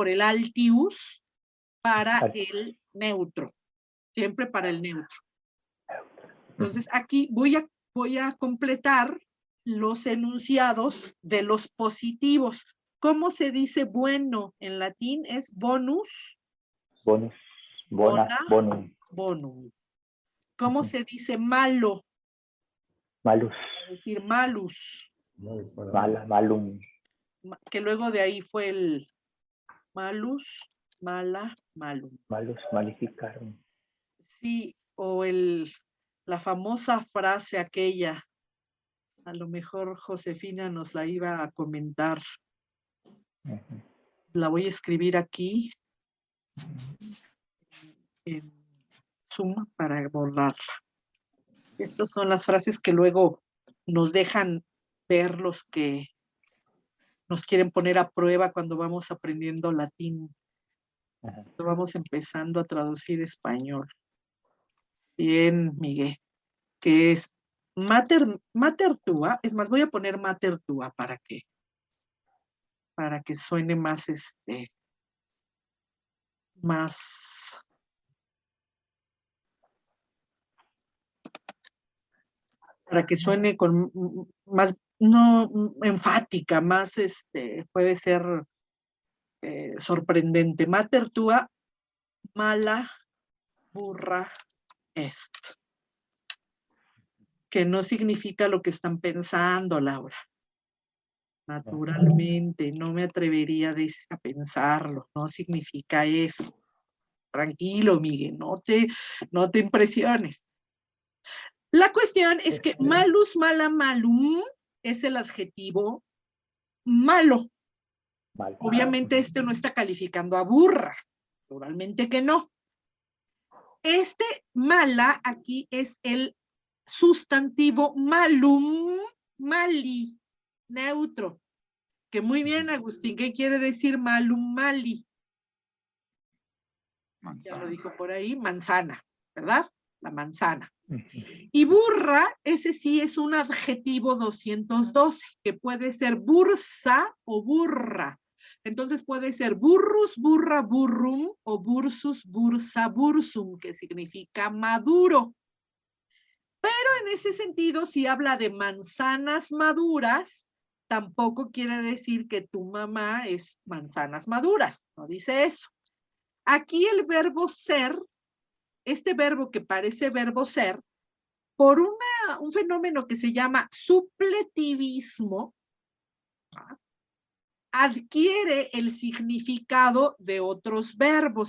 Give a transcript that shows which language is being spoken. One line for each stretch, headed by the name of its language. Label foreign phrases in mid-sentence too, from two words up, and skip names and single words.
Spanish: por el altius, para Alt. el neutro. Siempre para el neutro. Ujú. Entonces, aquí voy a completar los enunciados de los positivos. ¿Cómo se dice bueno en latín? Es bonus, Bonus. bona,
Latin: Bona. Bonum.
Spanish: bonum. ¿Cómo Ujú. se dice malo? Malus. Es decir, malus, Muy bueno.
Latin: Mala. Malum.
Spanish: que luego de ahí fue el
Latin: malus, mala, malum. Malus. Malificarum.
Spanish: Sí, o la famosa frase aquella, a lo mejor Josefina nos la iba a comentar. Ujú. La voy a escribir aquí en Zoom para borrarla. Estas son las frases que luego nos dejan ver los que nos quieren poner a prueba cuando vamos aprendiendo latín, Ajá. cuando vamos empezando a traducir español. Bien, Miguel, que es
Latin: mater tua,
Spanish: es más, voy a poner
Latin: mater tua
Spanish: para que suene más, más, para que suene con más, no, enfática, más, puede ser sorprendente.
Latin: Mater tua, mala, burra, est.
Spanish: Que no significa lo que están pensando, Laura. Naturalmente, no me atrevería a pensarlo, no significa eso. Tranquilo, Miguel, no te impresiones. La cuestión es que
Latin: malus, mala, malum
Spanish: es el adjetivo malo. Mal. Obviamente este no está calificando a burra, naturalmente que no. Este mala aquí es el sustantivo
Latin: malum, mali,
Spanish: neutro. Que muy bien, Agustín, ¿qué quiere decir
Latin: malum, mali?
Spanish: Ya Manzana. lo dijo por ahí, manzana, ¿verdad? La manzana. Ujú. Y burra, ese sí es un adjetivo 212, que puede ser bursa o burra. Entonces puede ser
Latin: burrus, burra, burrum,
Spanish: o
Latin: bursus, bursa, bursum,
Spanish: que significa maduro. Pero en ese sentido, si habla de manzanas maduras, tampoco quiere decir que tu mamá es manzanas maduras, no dice eso. Aquí el verbo ser, este verbo que parece verbo ser, por un fenómeno que se llama supletivismo, adquiere el significado de otros verbos.